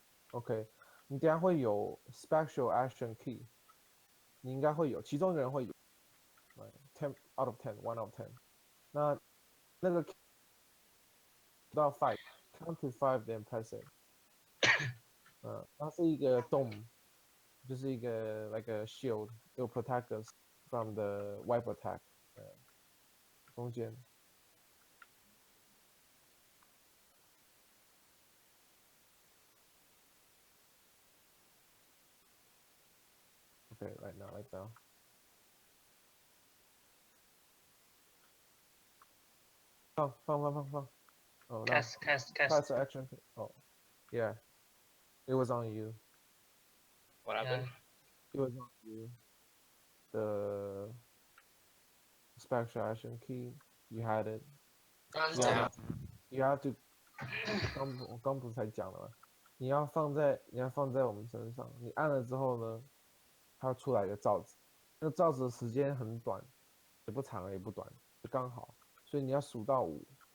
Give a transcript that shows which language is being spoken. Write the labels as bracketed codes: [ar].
[zh] OK，你等下会有 special action key，你应该会有，其中一个人会有， [en] 10 out of 10，1 out of 10。 [zh] 那个 key 到 5， [en] count to 5 then press it。 [zh] 它是一个 dome，就是一个 [en] like a shield，it will protect us from the wipe attack。 [zh] 中间。 [en] Okay, right now, right now. [zh] 放。 [en] Oh, no. cast Press the action. Oh, yeah. It was on you. What happened? It was on you. The special action key, you had it. [zh] 刚刚是怎样？ [en] You have to. [zh] 我刚不是才讲了吗？你要放在我们身上，你按了之后呢，它出来一个罩子，那个罩子的时间很短，也不长也不短，就刚好，所以你要数到5。